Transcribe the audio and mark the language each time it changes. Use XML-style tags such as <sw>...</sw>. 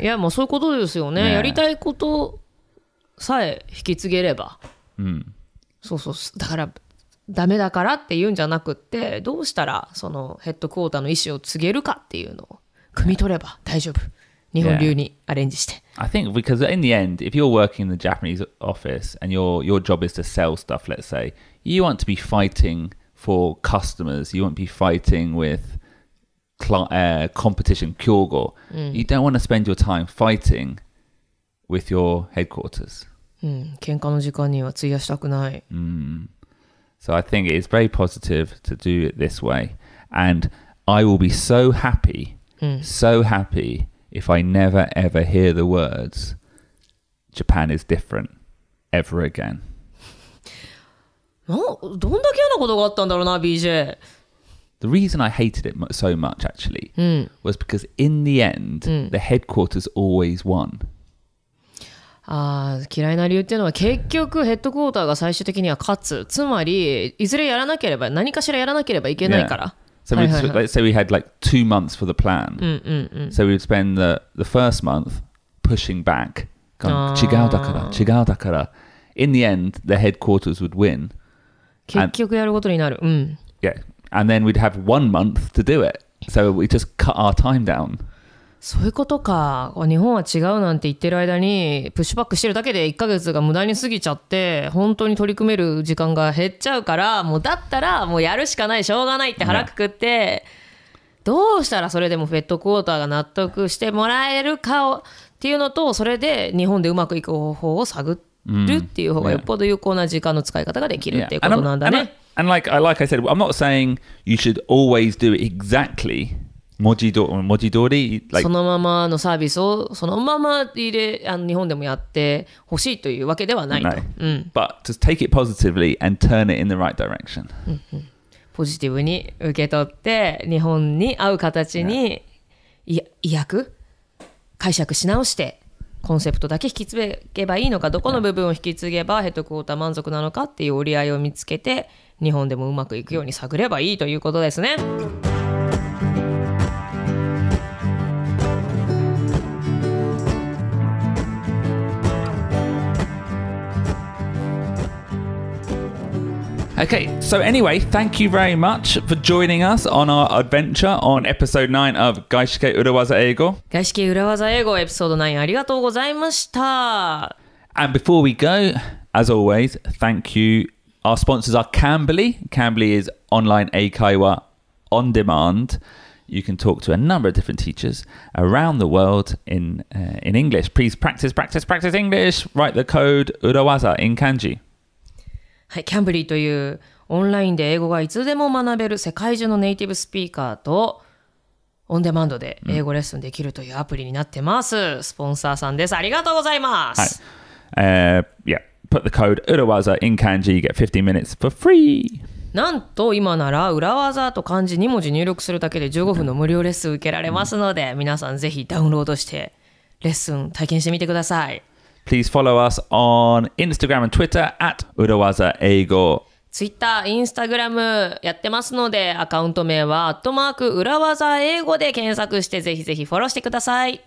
<ja>いやもうそういうことですよね。やりたいことさえ引き継げれば。そうそう。だからダメだからって言うんじゃなくって、どうしたらそのヘッドクォーターの意思を告げるかっていうのを汲み取れば大丈夫。日本流にアレンジして。</ja> <en>I think because in the end, if you're working in the Japanese office and your job is to sell stuff, let's say, you want to be fighting for customers, you want to be fighting with competition, 競合。 You don't want to spend your time fighting with your headquarters.</en> <ja>喧嘩の時間には費やしたくない。</ja> <en>So I think it's very positive to do it this way. And I will be so happy, so happy if I never ever hear the words Japan is different ever again.</en> <ja>どんだけ嫌なことがあったんだろうな、BJ。</ja> <en>The reason I hated it so much actually was because in the end, the headquarters always won.</en> <ja>嫌いな理由っていうのは結局ヘッドクォーターが最終的には勝つ。つまりいずれやらなければ何かしらやらなければいけないから。</ja> <en>So let's say we had like 2 months for the plan. So we would spend the first month pushing back.</en> <ja>違うだから。</ja> <en>In the end, the headquarters would win.</en> <ja>結局やることになる。</ja> <en>Yeah. And then we'd have 1 month to do it. So we just cut our time down.</en> <ja>そういうことか。日本は違うなんて言ってる間にプッシュバックしてるだけで1ヶ月が無駄に過ぎちゃって本当に取り組める時間が減っちゃうからもうだったらもうやるしかないしょうがないって腹くくって、どうしたらそれでもヘッドクォーターが納得してもらえるかっていうのとそれで日本でうまくいく方法を探るっていう方がよっぽど有効な時間の使い方ができるっていうことなんだね。</ja> <en>And like I said, I'm not saying you should always do it exactly.</en> <ja>文字通り、</ja> <en>like、</en> <ja>そのままのサービスをそのまま日本でもやってほしいというわけではないと。</ja> <en>But just take it positively and turn it in the right direction.</en> <ja>ポジティブに受け取って日本に合う形に意訳解釈し直してコンセプトだけ引き継げばいいのかどこの部分を引き継げばヘッドクォーター満足なのかっていう折り合いを見つけて日本でもうまくいくように探ればいいということですね。</ja> <en>Okay, so anyway, thank you very much for joining us on our adventure on episode 9 of 外資系裏技英語。</en> <ja>外資系裏技英語エピソード9ありがとうございました。</ja> <en>And before we go, as always, thank you. Our sponsors are Cambly. Cambly is online 英会話 on demand. You can talk to a number of different teachers around the world in English. Please practice English. Write the code 裏技 in kanji.</en> <ja>はい、キャンブリーというオンラインで英語がいつでも学べる世界中のネイティブスピーカーとオンデマンドで英語レッスンできるというアプリになってます。スポンサーさんです。ありがとうございます。はい。</ja> <en>Yeah, put the code 裏技 in kanji, you get 15 minutes for free.</en> <ja>なんと今なら裏技と漢字2文字入力するだけで15分の無料レッスン受けられますので、皆さんぜひダウンロードしてレッスン体験してみてください。</ja> <en>Please follow us on Instagram and Twitter at 裏技英語。</en> <ja>Twitter、Instagram やってますので、アカウント名は@裏技英語で検索してぜひぜひフォローしてください。</ja>